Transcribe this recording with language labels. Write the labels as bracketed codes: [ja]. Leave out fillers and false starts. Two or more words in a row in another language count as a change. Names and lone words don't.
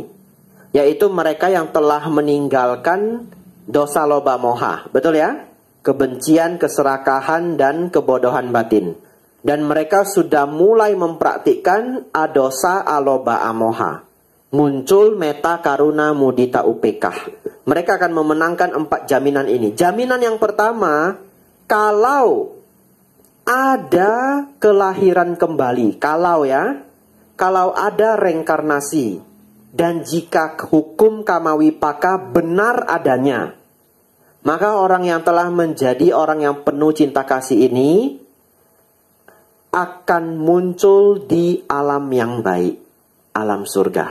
[id] Yaitu mereka yang telah meninggalkan [pi] dosa loba moha. [id] Betul ya? Kebencian, keserakahan, dan kebodohan batin. Dan mereka sudah mulai mempraktikkan [pi] adosa aloba amoha. Muncul meta karuna mudita upekah. [id] Mereka akan memenangkan 4 jaminan ini. Jaminan yang pertama, kalau ada kelahiran kembali, kalau ada reinkarnasi, dan jika hukum kamawipaka benar adanya, maka orang yang telah menjadi orang yang penuh cinta kasih ini akan muncul di alam yang baik, alam surga.